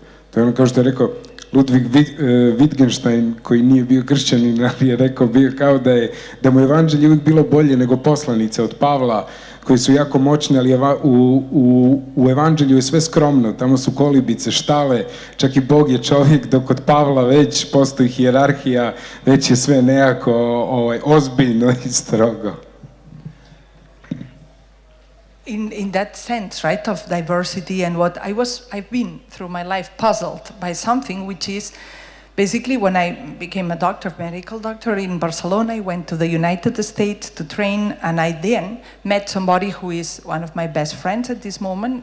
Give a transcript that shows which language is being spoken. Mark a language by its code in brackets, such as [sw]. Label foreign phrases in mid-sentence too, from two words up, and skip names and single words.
[hr] To je ono kao što je rekao Ludwig Wittgenstein, koji nije bio kršćanin, ali je rekao bio kao da mu evanđelje uvijek bilo bolje nego poslanice od Pavla, koji su jako moćni, ali u evanđelju je sve skromno, tamo su kolibice, štale, čak i Bog je čovjek, dok kod Pavla već postoji hijerarhija, već je sve nekako ozbiljno i strogo. [en] In that sense, right, of diversity and what I've been through my life puzzled by something which is basically when I became a doctor, medical doctor in Barcelona, I went to the United States to train, and I then met somebody who is one of my best friends at this moment.